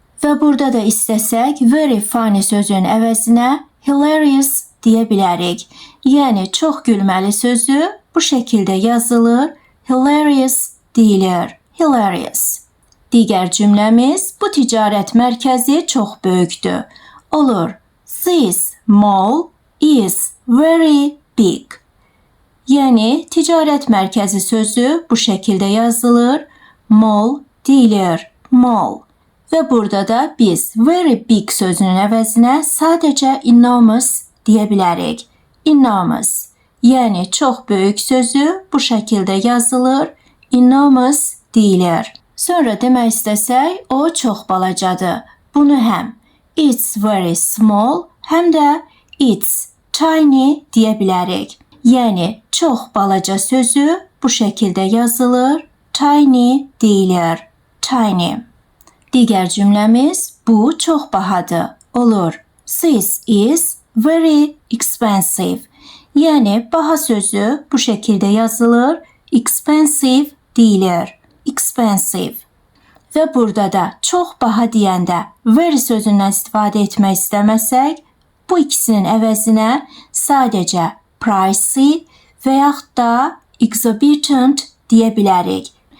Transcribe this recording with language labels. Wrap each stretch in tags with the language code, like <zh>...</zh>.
<az>Və burada da istəsək,</az> <en>very funny</en> <az>sözün əvəzinə hilarious deyə bilərik. Yəni, çox gülməli sözü bu şəkildə yazılır, hilarious deyilir, hilarious. Digər cümləmiz, bu ticarət mərkəzi çox böyükdür. Olur,</az> <en>this mall is very big.</en> <az>Yəni, ticarət mərkəzi sözü bu şəkildə yazılır, mall deyilir, mall. Və burada da biz</az> <en>very big</en> <az>sözünün əvəzinə sadəcə enormous deyə bilərik. Enormous. Yəni, çox böyük sözü bu şəkildə yazılır, enormous deyilir. Sonra demək istəsək, o çox balacadır. Bunu həm</az> <en>it's very small,</en> <az>həm də</az> <en>it's tiny</en> <az>deyə bilərik. Yəni, çox balaca sözü bu şəkildə yazılır, tiny deyilir, tiny. Digər cümləmiz bu çox bahadır. Olur,</az> <en>this is very expensive.</en> <az>Yəni, baha sözü bu şəkildə yazılır, expensive deyilir, expensive. Və burada da çox baha deyəndə very sözündən istifadə etmək istəməsək, bu ikisinin əvəzinə sadəcə pricey və yaxud da exorbitant deyə bilərik.</az>